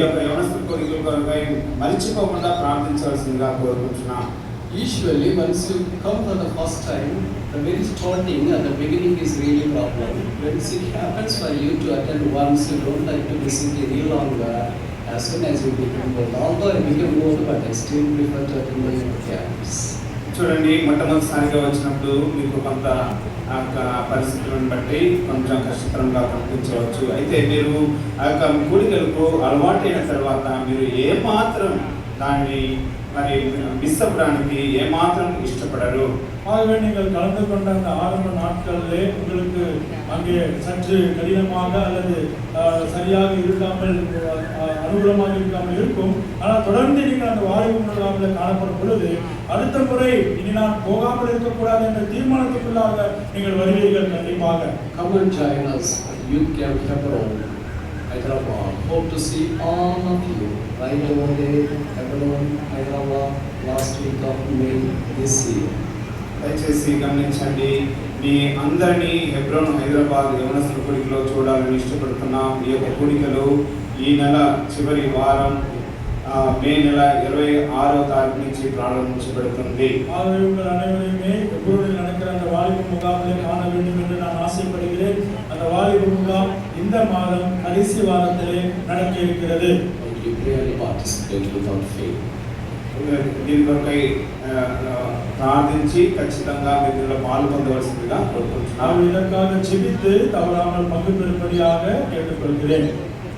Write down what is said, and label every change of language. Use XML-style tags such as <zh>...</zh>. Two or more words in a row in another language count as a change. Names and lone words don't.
<te>యవనస్తుల కోరికల కొరకై మరిచిపోకుండా ప్రార్థించవలసిందిగా కోరుకుంటున్నాను.</te> <en>Usually once you come for the first time, the very starting at the beginning is really problem. When it happens for you to attend once, you don't like to visit any longer. As soon as you become old, although I became old, but I still prefer to attend the youth camps.</en> <te>చూడండి, మొట్టమొదటిసారిగా వచ్చినప్పుడు మీకు కొంత పరిస్థితులను బట్టి కొంచెం కష్టతరంగా కనిపించవచ్చు. అయితే మీరు ఆ యొక్క కూడికలకు అలవాటైన తర్వాత మీరు ఏమాత్రం దాన్ని మరి మిస్ అవ్వడానికి ఏమాత్రం ఇష్టపడరు.</te> <ta>ஆகவே நீங்கள் கலந்து கொண்ட அந்த ஆரம்ப நாட்களிலே உங்களுக்கு அங்கே சற்று கடினமாக அல்லது சரியாக இருக்காமல் அனுகூலமாக இருக்காமல் இருக்கும். ஆனால் தொடர்ந்து நீங்கள் அந்த வாலிப முகாமில் காணப்படும் பொழுது அடுத்த முறை இனி நான் போகாமல் இருக்கக்கூடாது என்ற தீர்மானத்துக்குள்ளாக நீங்கள் வருவீர்கள். கண்டிப்பாக</ta> <en>Come and join us at Youth Camp Hebron, Hyderabad. Hope to see all of you right over there, Hebron, Hyderabad, last week of May this year.</en> <te>దయచేసి గమనించండి, మీ అందరినీ హెబ్రోన్ హైదరాబాద్ యవనస్తుల కూడికలో చూడాలని ఇష్టపడుతున్నాం. ఈ యొక్క కూడికలు ఈ నెల చివరి వారం మే నెల 26వ తారీఖు నుంచి ప్రారంభించబడుతుంది.</te> <ta>ஆகவே உங்கள் அனைவரையுமே எப்ரோனில் நடக்கிற அந்த வாலிப முகாமிலே காண வேண்டும் என்று நான் ஆசைப்படுகிறேன். அந்த வாலிப முகாம் இந்த மாதம் கடைசி வாரத்திலே நடக்க இருக்கிறது.</ta> <en>You really participate without fail.</en> <te>దీని కొరకై ప్రార్థించి ఖచ్చితంగా మీరు పాల్గొనవలసిందిగా కోరుకుంటున్నాను.</te> <ta>இதற்காக ஜெபித்து தவறாமல் பங்கு பெறும்படியாக கேட்டுக்கொள்கிறேன்.</ta>